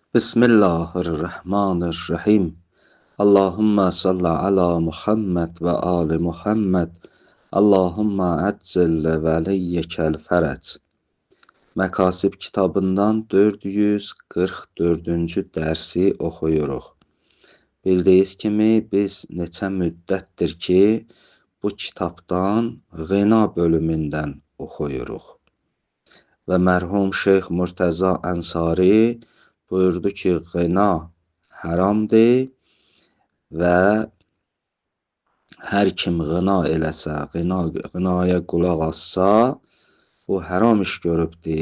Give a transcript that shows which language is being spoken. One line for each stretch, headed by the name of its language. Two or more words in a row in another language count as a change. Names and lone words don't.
Arabic: بسم الله الرحمن الرحیم. اللهم صل علی محمد و آل محمد. اللهم عجل ولیک الفرج.
Azerbaijani: Məkasib kitabından 444-cü dərsi oxuyuruq. Bildiyiniz kimi biz neçə müddətdir ki bu kitabdan Ğina bölümündən oxuyuruq. Və mərhum Şeyx Murtəza Ənsari buyurdu ki, Ğina haramdır və hər kim ğina eləsə, ğinaya qulaq assa, bu haram iş görübdür.